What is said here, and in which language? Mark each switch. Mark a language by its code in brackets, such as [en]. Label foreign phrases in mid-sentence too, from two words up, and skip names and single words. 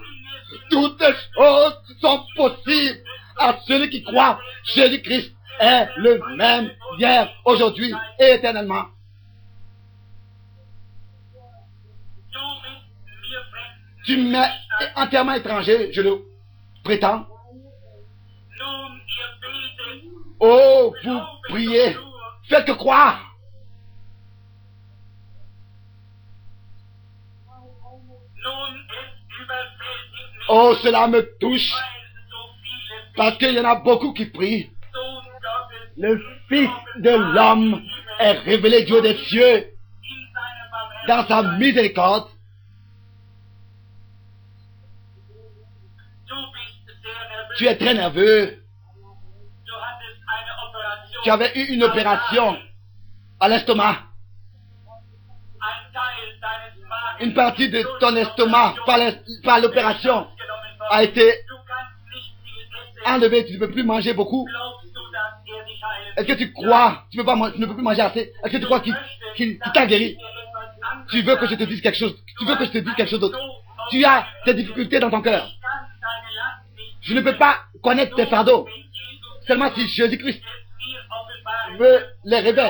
[fr] Toutes choses sont possibles à celui qui croit. Jésus-Christ est le même hier, aujourd'hui et éternellement. Tu m'es entièrement étranger, je le prétends. [de] Nun, ihr betet, [fr] Oh, vous priez, faites que croire. [de] nun, es überwältigt mich, [fr] Oh, cela me touche, [de] weil so viele [fr] parce qu'il y en a beaucoup qui prient. [de] Sohn Gottes [fr] Le Fils de l'homme est révélé du haut des cieux [de] in seiner [fr] dans sa [de] Barmherzigkeit. [fr] miséricorde. [de] Du bist sehr nervös. [fr] Tu es très nerveux. [de] Du hattest eine Operation. [fr] Tu avais eu une opération à l'estomac. [de] Ein Teil deines Magens [fr] Une partie de ton estomac par l'opération [de] genommen [fr] a [de] worden. [fr] été [de] Du kannst nicht viel essen. [fr] enlevée. Tu ne peux plus manger beaucoup. [de] Glaubst du, dass dich heilen [fr] Est-ce que tu crois, tu ne peux plus manger assez? Est-ce que tu crois qu'il t'a guéri? Tu veux que je te dise quelque chose? Tu veux que je te dise quelque chose d'autre? Tu as des difficultés dans ton cœur. Je ne peux pas connaître tes fardeaux. Seulement si Jésus-Christ me les révèle.